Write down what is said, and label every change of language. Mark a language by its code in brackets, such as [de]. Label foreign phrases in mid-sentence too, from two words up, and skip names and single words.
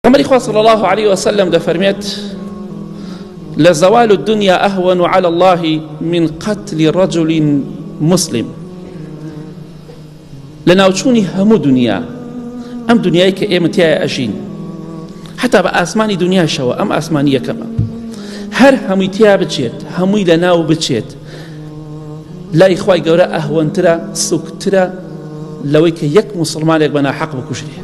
[ckb] عمر خوا [ar] صلى الله عليه وسلم دفرميت لزوال الدنيا أهون على الله من قتل رجل مسلم. [ckb] لناوچوونی هەموو دنیا ئەم دنیای کە ئێمە تایە ئەژین حتا بە ئاسمانی دنیاشەوە ئەم ئاسمانی یەکەمە هەر هەمووی تیا بچێت هەمووی لە ناو بچێت لای خوای گەورە ئەهوەنترە سوکترە لەوەی کە یەک موسڵمانێک بە ناحەق بکوژرێ.